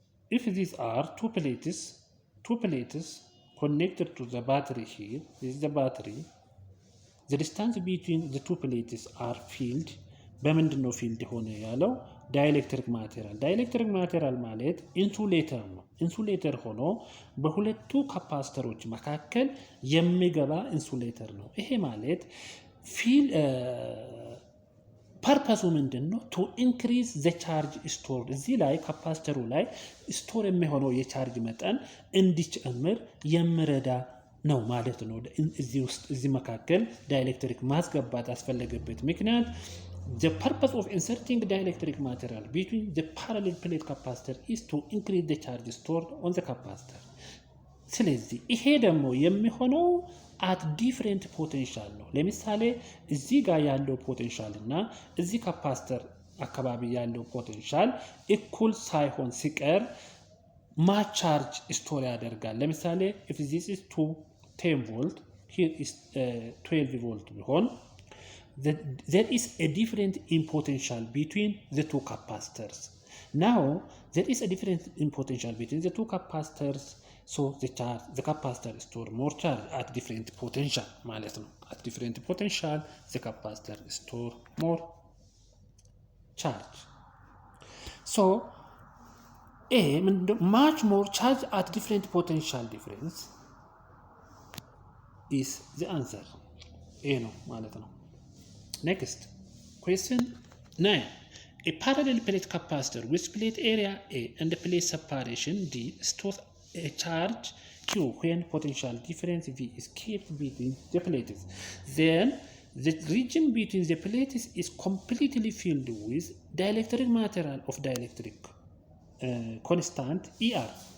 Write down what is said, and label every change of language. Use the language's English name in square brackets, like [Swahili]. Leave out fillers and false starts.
[English] If these are two plates connected to the battery here, this is the battery, the distance between the two plates are filled [Amharic] በምንድነው ፊልድ ሆነ ያለው ዳይኤሌክትሪክ ማቴሪያል ማለት ኢንሱሌተር ነው። ኢንሱሌተር ሆኖ በሁለቱ ካፓስተሮች መካከል የሚገባ ኢንሱሌተር ነው። ይሄ ማለት ፊል ፐርፐሱ ምንድነው? [English] ቱ ኢንክሪዝ ዘ ቻርጅ ስቶርድ [Amharic] እዚህ ላይ ካፓስተሩ ላይ ስቶር የሚሆነው የቻርጅ መጠን እንዲጨምር የሚረዳ ነው ማለት ነው። እዚህ መካከል ዳይኤሌክትሪክ ማስገባት ያስፈለገበት ምክንያት [English] the purpose of inserting dielectric material between the parallel plate capacitor is to increase the charge stored on the capacitor. [Amharic] ስለዚህ ይሄ ደግሞ የሚሆነው [English] at different potential [Amharic] ነው። ለምሳሌ እዚህ ጋር ያለው ፖቴንሻል እና እዚህ ካፓሲተር አካባቢ ያለው ፖቴንሻል እኩል ሳይሆን ሲቀር ማች ቻርጅ ስቶር ያደርጋል። ለምሳሌ [English] if this is 10 volt here is 12 volt [Amharic] ቢሆን [English] there is a difference in potential between the two capacitors. Now there is a difference in potential between the two capacitors, so the capacitor store more charge at different potential [Amharic] ማለት ነው። [English] at different potential the capacitor store more charge. So much more charge at different potential difference is the answer. [Amharic] ነው ማለት ነው። [English] Next, question 9. A parallel plate capacitor with plate area A and the plate separation D stores a charge Q when potential difference V is kept between the plates. Then the region between the plates is completely filled with dielectric material of dielectric constant ER.